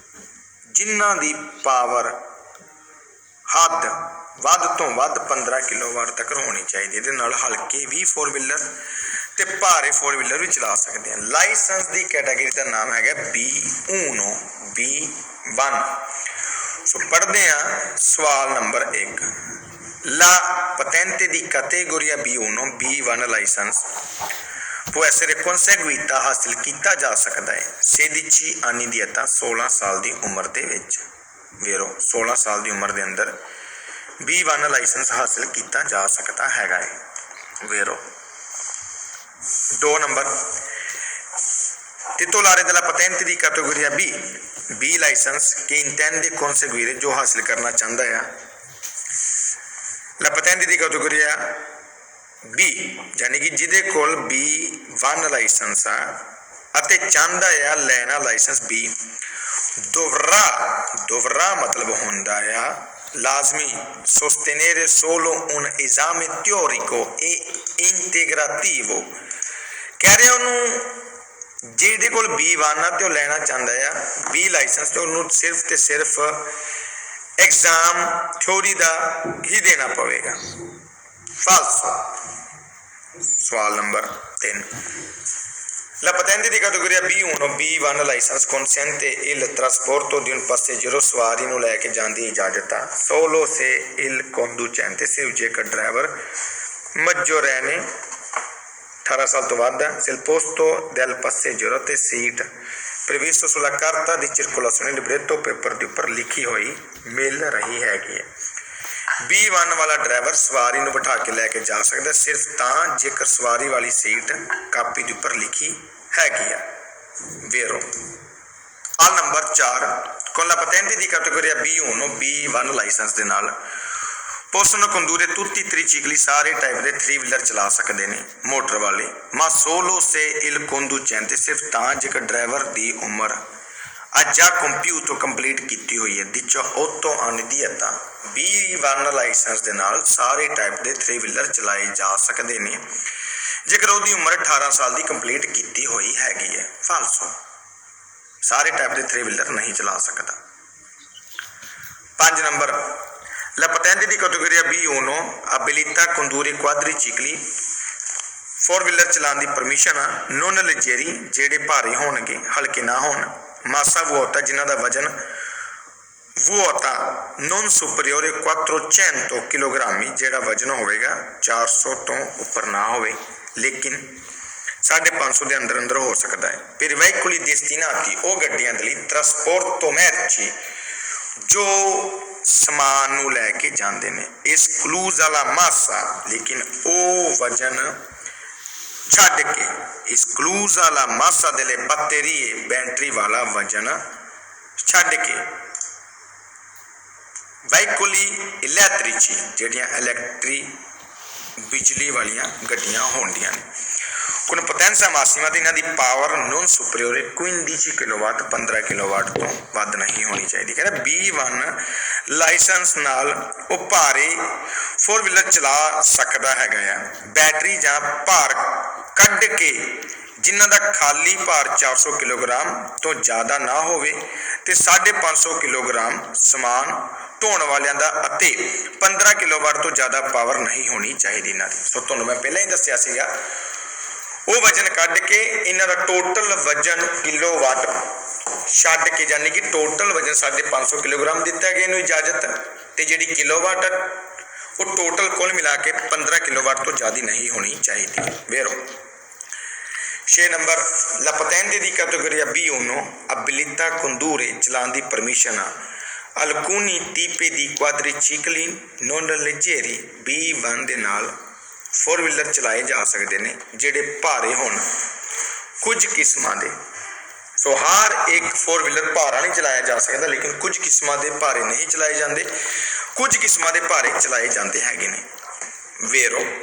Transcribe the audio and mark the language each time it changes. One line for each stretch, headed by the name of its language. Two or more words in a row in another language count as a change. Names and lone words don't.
Punjabi: ਜਿਨ੍ਹਾਂ ਦੀ ਪਾਵਰ ਹੱਦ ਵੱਧ ਤੋਂ ਵੱਧ 15 ਕਿਲੋਵਾਟ ਤੱਕ ਹੋਣੀ ਚਾਹੀਦੀ। ਏ ਨਾਲ ਹਲਕੇ ਭੀ 4 ਵ੍ਹੀਲਰ ਤੇ ਭਾਰੇ 4 ਵ੍ਹੀਲਰ ਭੀ ਚਲਾ ਸਕਦੇ ਹਨ।
Hindi: लाइसेंस की कैटेगरी का नाम है B1 B1। सो पढ़ते हैं सवाल नंबर 1।
Italian: La patente di categoria B1 B1 लाइसेंस può essere conseguita
Hindi: हासिल किया जा सकता है
Italian: 16 anni di età
Hindi: 16 साल की उम्र के विच। वेरो 16 साल की उम्र के अंदर B1 लाइसेंस हासिल किया जा सकता है।
Italian: वेरो 2 नंबर titolare della patente di categoria B लाइसेंस che intende conseguire
Hindi: जो हासिल करना चाहता है।
Italian: La patente di categoria B
Punjabi: ਯਾਨੀ ਕਿ ਜਿਹਦੇ ਕੋਲ B1 ਲਾਇਸੈਂਸ ਆ ਅਤੇ ਚਾਹੁੰਦਾ ਹੈ ਲੈਣਾ ਲਾਇਸੈਂਸ B dovrà ਮਤਲਬ ਹੁੰਦਾ ਹੈ ਲਾਜ਼ਮੀ
Italian: sostenere solo un esame teorico e integrativo।
Punjabi: ਕਹਿ ਰਹੇ ਉਨ੍ਹਾਂ ਨੇ ਜਿਹਦੇ ਕੋਲ B1 ਆ ਤੇ ਲੈਣਾ ਚਾਹੁੰਦਾ ਹੈ B ਲਾਇਸੈਂਸ ਤਾਂ ਉਨ੍ਹਾਂ ਨੇ ਸਿਰਫ਼ ਤੇ ਸਿਰਫ਼ ਐਗਜ਼ਾਮ ਥਿਓਰੀ ਦਾ ਹੀ ਦੇਣਾ ਪਵੇਗਾ। ਫਾਲਸੋ। ਸਵਾਲ ਨੰਬਰ 3।
Italian: La patente di categoria B1 B1 लाइसेंस consente il trasporto di un passeggero
Punjabi: ਸਵਾਰੀ ਨੂੰ ਲੈ ਕੇ ਜਾਣ ਦੀ ਇਜਾਜ਼ਤ ਆ
Italian: solo se il conducente
Punjabi: ਸਿਰਫ਼ ਜੇਕਰ ਡਰਾਈਵਰ
Italian: maggiorenne
Punjabi: 18 ਸਾਲ ਤੋਂ ਬਾਅਦ
Italian: se il posto del passeggero
Punjabi: ਤੇ ਸੀਟ
Italian: previsto sulla carta di circolazione libretto
Punjabi: ਪੇਪਰ ਦੇ ਉੱਪਰ ਲਿਖੀ ਹੋਈ ਮਿਲ ਰਹੀ ਹੈਗੀ। B1 ਵਾਲਾ ਡਰਾਈਵਰ ਸਵਾਰੀ ਨੂੰ ਬਿਠਾ ਕੇ ਲੈ ਕੇ ਜਾ ਸਕਦਾ ਸਿਰਫ਼ ਤਾਂ ਜੇਕਰ ਸਵਾਰੀ ਵਾਲੀ ਸੀਟ ਕਾਪੀ ਦੇ ਉੱਪਰ ਲਿਖੀ ਹੈਗੀ। ਵੇਰੋ ਸਵਾਲ ਨੰਬਰ 4।
Italian: con la patente di categoria B1 B1
Punjabi: ਲਾਇਸੈਂਸ ਦੇ ਨਾਲ
Italian: possono condurre tutti i tricicli
Punjabi: ਸਾਰੇ ਟਾਈਪ ਦੇ 3 ਵ੍ਹੀਲਰ ਚਲਾ ਸਕਦੇ ਹਨ ਮੋਟਰ ਵਾਲੇ
Italian: ma solo se il conducente
Punjabi: ਸਿਰਫ਼ ਤਾਂ ਜੇਕਰ ਡਰਾਈਵਰ ਦੀ ਉਮਰ
Italian: ha già compiuto
Punjabi: ਕੰਪਲੀਟ ਕੀਤੀ ਹੋਈ ਹੈ
Italian: 18 anni di età।
Punjabi: B1 ਲਾਇਸੈਂਸ ਦੇ ਨਾਲ ਸਾਰੇ ਟਾਈਪ ਦੇ 3 ਵ੍ਹੀਲਰ ਚਲਾਏ ਜਾ ਸਕਦੇ ਹਨ ਜੇਕਰ ਉਸਦੀ ਉਮਰ 18 ਸਾਲ ਦੀ ਕੰਪਲੀਟ ਕੀਤੀ ਹੋਈ ਹੈਗੀ ਹੈ। ਫਾਲਸੋ। ਸਾਰੇ ਟਾਈਪ ਦੇ 3 ਵ੍ਹੀਲਰ ਨਹੀਂ ਚਲਾ ਸਕਦਾ। 5 ਨੰਬਰ
Italian: La patente di categoria B1 abilita a condurre quadricicli
Punjabi: 4 ਵ੍ਹੀਲਰ ਚਲਾਉਣ ਦੀ ਪਰਮਿਸ਼ਨ ਆ
Italian: non leggeri
Punjabi: ਜਿਹੜੇ ਭਾਰੇ ਹੋਣਗੇ ਹਲਕੇ ਨਾ ਹੋਣ
Italian: massa vuota
Punjabi: ਜਿਨ੍ਹਾਂ ਦਾ ਵਜ਼ਨ
Italian: vuota non superiore 400 chilogrammi
Punjabi: ਜਿਹੜਾ ਵਜ਼ਨ ਹੋਵੇਗਾ 400 ਤੋਂ ਉੱਪਰ ਨਾ ਹੋਵੇ ਲੇਕਿਨ 550 ਦੇ ਅੰਦਰ ਅੰਦਰ ਹੋ ਸਕਦਾ ਹੈ। फिर
Italian: veicoli destinati
Punjabi: ਓ ਗੱਡੀਆਂ ਦੇ ਲਈ
Italian: trasporto merci
Punjabi: ਜੋ ਸਮਾਨ ਨੂੰ ਲੈ ਕੇ ਜਾਂਦੇ ਨੇ
Italian: esclusa la massa
Punjabi: ਲੇਕਿਨ ਓ ਵਜ਼ਨ ਛੱਡ ਕੇ
Italian: esclusa la massa delle batterie
Punjabi: ਬੈਟਰੀ ਵਾਲਾ ਵਜ਼ਨ ਛੱਡ ਕੇ
Italian: veicoli elettrici
Punjabi: ਜਿਹੜੀਆਂ ਇਲੈਕਟ੍ਰਿਕ ਬਿਜਲੀ ਵਾਲੀਆਂ ਗੱਡੀਆਂ ਹੁੰਦੀਆਂ ਨੇ
Italian: con potenza massima
Punjabi: ਤੇ ਇਨ੍ਹਾਂ ਦੀ ਪਾਵਰ
Italian: non superiore
Punjabi: 15 ਕਿਲੋਵਾਟ 15 ਕਿਲੋਵਾਟ ਤੋਂ ਵੱਧ ਨਹੀਂ ਹੋਣੀ ਚਾਹੀਦੀ। ਕਹਿਣਾ B1 ਲਾਇਸੈਂਸ ਨਾਲ ਉਹ ਭਾਰੇ 4 ਵ੍ਹੀਲਰ ਚਲਾ ਸਕਦਾ ਹੈ ਬੈਟਰੀ ਜਾਂ ਭਾਰ ਕੱਢ ਕੇ ਜਿਨ੍ਹਾਂ ਦਾ ਖਾਲੀ ਭਾਰ 400 ਕਿਲੋਗ੍ਰਾਮ ਤੋਂ ਜ਼ਿਆਦਾ ਨਾ ਹੋਵੇ ਤੇ 550 ਕਿਲੋਗ੍ਰਾਮ ਸਮਾਨ ਢੋਣ ਵਾਲੀਆਂ ਦਾ ਅਤੇ 15 ਕਿਲੋਵਾਟ ਤੋਂ ਜ਼ਿਆਦਾ ਪਾਵਰ ਨਹੀਂ ਹੋਣੀ ਚਾਹੀਦੀ ਇਨ੍ਹਾਂ ਦੀ। ਸੋ ਤੁਹਾਨੂੰ ਮੈਂ ਪਹਿਲਾਂ ਹੀ ਦੱਸਿਆ ਸੀਗਾ ਉਹ ਵਜ਼ਨ ਕੱਢ ਕੇ ਇਨ੍ਹਾਂ ਦਾ ਟੋਟਲ ਵਜ਼ਨ ਕਿਲੋਵਾਟ ਛੱਡ ਕੇ ਯਾਨੀ ਕਿ ਟੋਟਲ ਵਜ਼ਨ 550 ਕਿਲੋਗ੍ਰਾਮ ਦਿੱਤਾ ਗਿਆ ਇਨ੍ਹੂੰ ਇਜਾਜ਼ਤ ਤੇ ਜਿਹੜੀ ਕਿਲੋਵਾਟ ਉਹ ਟੋਟਲ ਕੁੱਲ ਮਿਲਾ ਕੇ 15 ਕਿਲੋਵਾਟ ਤੋਂ ਜ਼ਿਆਦਾ ਨਹੀਂ ਹੋਣੀ ਚਾਹੀਦੀ। ਵੇਰੋ 6 ਨੰਬਰ
Italian: La patente di categoria B1 abilita a condurre
Punjabi: ਚਲਾਉਣ ਦੀ ਪਰਮਿਸ਼ਨ
Italian: alcuni tipi di quadricicli non leggeri
Punjabi: B1 ਦੇ ਨਾਲ 4 ਵ੍ਹੀਲਰ ਚਲਾਏ ਜਾ ਸਕਦੇ ਹਨ ਜਿਹੜੇ ਭਾਰੇ ਹੋਣ ਕੁਝ ਕਿਸਮਾਂ ਦੇ। ਸੋ ਹਰ ਇੱਕ 4 ਵ੍ਹੀਲਰ ਭਾਰਾ ਨਹੀਂ ਚਲਾਇਆ ਜਾ ਸਕਦਾ ਲੇਕਿਨ ਕੁਝ ਕਿਸਮਾਂ ਦੇ ਭਾਰੇ ਨਹੀਂ ਚਲਾਏ ਜਾਂਦੇ ਕੁਝ ਕਿਸਮਾਂ ਦੇ ਭਾਰੇ ਚਲਾਏ ਜਾਂਦੇ ਹਨ।